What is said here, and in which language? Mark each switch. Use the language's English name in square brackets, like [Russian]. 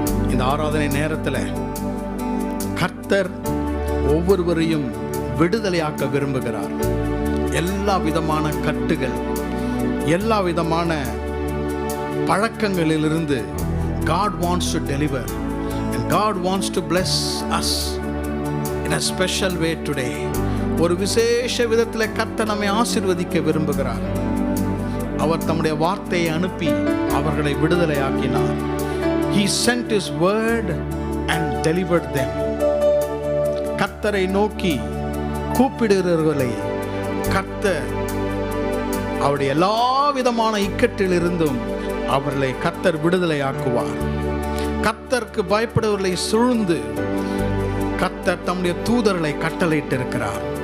[Tamil] இந்த ஆராதனை நேரத்தில் கர்த்தர் ஒவ்வொருவரையும் விடுதலையாக்க விரும்புகிறார். எல்லா விதமான கட்டுகள், எல்லா விதமான பழக்கங்களிலிருந்து [English] God wants to deliver and God wants to bless us in a special way today. [Tamil] ஒரு விசேஷ விதத்தில் கர்த்தர் நம்மை ஆசீர்வதிக்க விரும்புகிறார். அவர் தம்முடைய வார்த்தையை அனுப்பி அவர்களை விடுதலையாக்கினார். [English] He sent his word and delivered them. [Tamil] கர்த்தரை நோக்கி கூப்பிடுகிறவர்களை கர்த்தர் அவருடைய எல்லா விதமான இக்கட்டிலிருந்தும் அவர்களை கர்த்தர் விடுதலையாக்குவார். கர்த்தருக்கு பயப்படுவர்களை சூழ்ந்து கர்த்தர் தம்முடைய தூதர்களை கட்டளையிட்டிருக்கிறார்.